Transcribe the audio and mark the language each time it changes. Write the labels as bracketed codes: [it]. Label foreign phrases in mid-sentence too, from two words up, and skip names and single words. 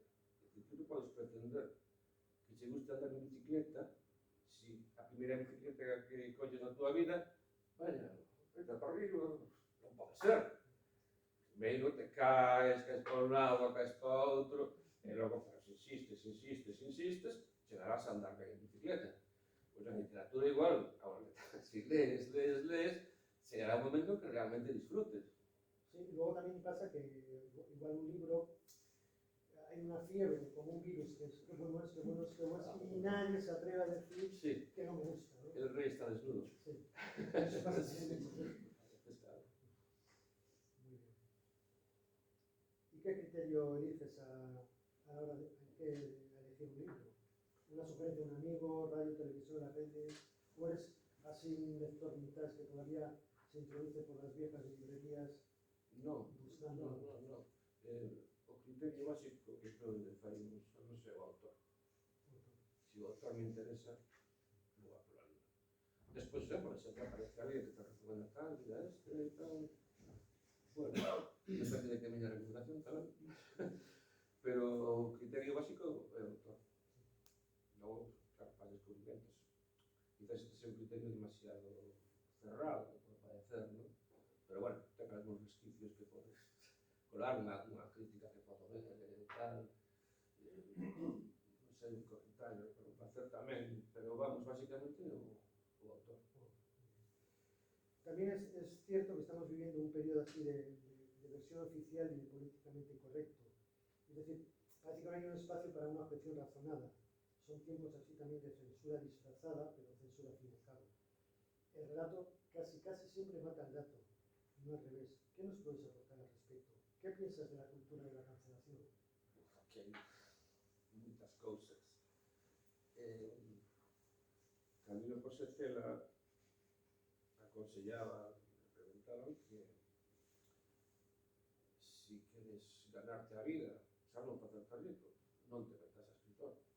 [gl] É dicir, tú non podes pretender que che guste andar en bicicleta se a primeira bicicleta que colles na tua vida, vaya, vete para arriba, non pode ser. Primeiro te caes para un lado, caes para outro, e logo, se insistes, chegarás a andar ben en bicicleta. Pois a literatura igual, agora, se lees, chegará un momento que realmente disfrutes. [es] Sí, y luego también pasa que igual un libro, hay una fiebre como un virus que es bueno, y nadie se atreve a decir sí, que no me gusta, ¿no? El rey está desnudo. Sí, eso pasa siempre. Claro. Muy bien. ¿Y qué criterio eliges a la hora de elegir un libro? ¿Una sugerencia de un amigo, radio, televisión, la tele? ¿O eres así un lector mitad que todavía se introduce por las viejas librerías? No, buscando. no. [gl] O criterio básico que creo que fai non sei o autor. Se o autor me interesa, vou a por ali. Despois, por exemplo, aparece alguén que te recomenda tal, mira este e tal. Bueno, depende de que miña recomendación tamén. Pero o criterio básico é o autor. Logo, claro, faz descubrimentos. [es] Quizás este sea un criterio demasiado cerrado, [gl] pode parecer, non? Pero bueno, ten algúns resquicios que podes colar, unha crítica que podo ver, tal, non sei, un comentario, pero facer tamén, pero vamos, basicamente o autor. [es] También es cierto que estamos viviendo un periodo así de versión oficial y de políticamente incorrecto. Es decir, parece que no hay un espacio para una objeción razonada. Son tiempos así también de censura disfrazada, pero censura al fin y al cabo. El relato casi siempre mata al gato. no al revés. ¿Qué nos puedes aportar al respecto? ¿Qué piensas de la cultura de la cancelación? [gl] Aquí hai moitas cousas. Camilo José Cela aconsellaba, me preguntaron que si queres ganarte a vida, xa non facerte rico, non te metas a escritor.